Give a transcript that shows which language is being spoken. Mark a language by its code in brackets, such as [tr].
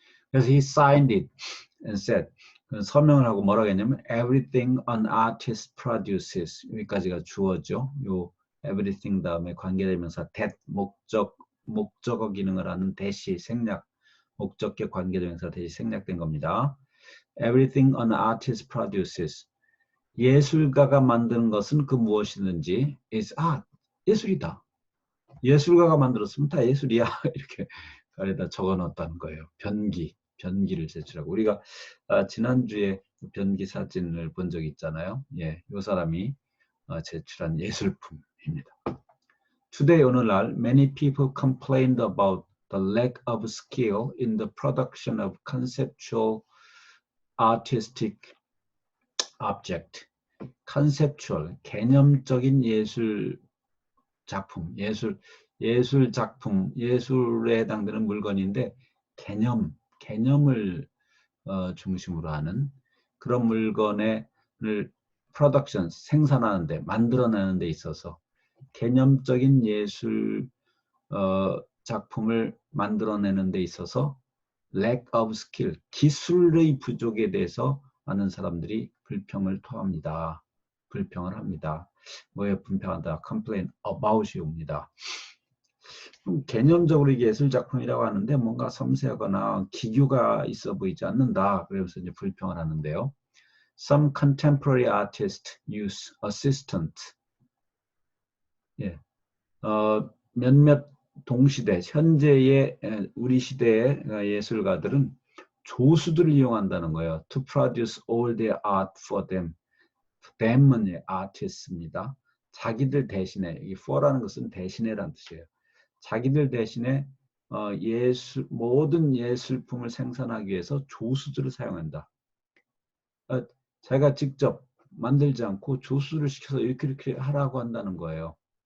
[en] 그래서 he signed it and said, [ko] 서명을 하고 뭐라고 했냐면 [en] everything an artist produces, [ko] 여기까지가 주어죠. 요 everything 다음에 관계대명사 that, 목적어 기능을 하는 대시 생략, 목적격 관계대명사 대시 생략된 겁니다. [en] Everything an artist produces, [ko] 예술가가 만드는 것은 그 무엇이든지 [en] is art, [ko] 예술이다. 예술가가 만들었으면 다 예술이야. 이렇게 아래다 적어 놓았다는 거예요. 변기를 제출하고. 우리가 지난주에 변기 사진을 본 적이 있잖아요. 예, 이 사람이 제출한 예술품입니다. [en] Today, [ko] 오늘날 [en] many people complained about the lack of skill in the production of conceptual artistic object. [ko] conceptual, 개념적인 예술 작품, 예술 작품, 예술에 해당되는 물건인데 개념을 중심으로 하는 그런 물건을 프로덕션, 생산하는데, 만들어내는 데 있어서 개념적인 예술 작품을 만들어내는 데 있어서 [en] lack of skill, [ko] 기술의 부족에 대해서 많은 사람들이 불평을 합니다. 뭐에 불평한다? complain about이 옵니다. 개념적으로 이게 예술작품이라고 하는데 뭔가 섬세하거나 기교가 있어 보이지 않는다. 그래서 이제 불평을 하는데요. [en] Some contemporary artists use assistant. [ko] 예, 몇몇 동시대, 현재의 우리 시대의 예술가들은 조수들을 이용한다는 거예요. [en] To produce all their art for them. [ko] them은 artist입니다. 자기들 대신에, 이 for라는 것은 대신에란 뜻이에요. 자기들 대신에 모든 예술품을 생산하기 위해서 조수들을 사용한다. 자기가 직접 만들지 않고 조수를 시켜서 이렇게 하라고 한다는 거예요.